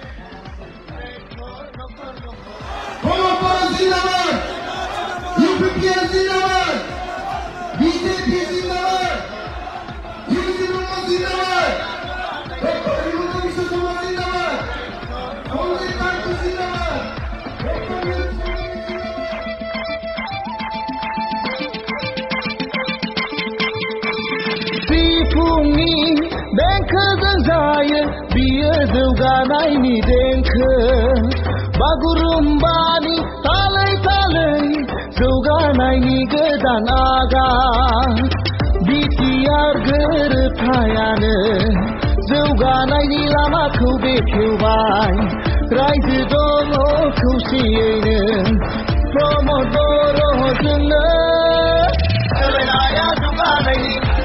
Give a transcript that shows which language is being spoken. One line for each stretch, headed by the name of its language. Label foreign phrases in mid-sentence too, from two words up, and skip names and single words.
Assamese: জিন্দাবাদ ইউপিপিএল জিন্দাবাদ বিজেপি জিন্দাবাদ জিন্দাবাদ জিন্দাবাদ হিমন্ত বিশ্ব শর্মা জিন্দাবাদ কংগ্রেস পার্টি জিন্দাবাদ
Bodo: सिफुंनि देंखोजों जायो बियो जौगानायनि देंखो बागुरुम्बानि तालै तालै जौगानायनि गोदान आगान बिटिआर गोरोबथायानो जौगानायनि लामाखौ बेखेवबाय रायजो दङ खौसेयैनो प्रमद बर'जोंनो सोलायनाया जौगानायनि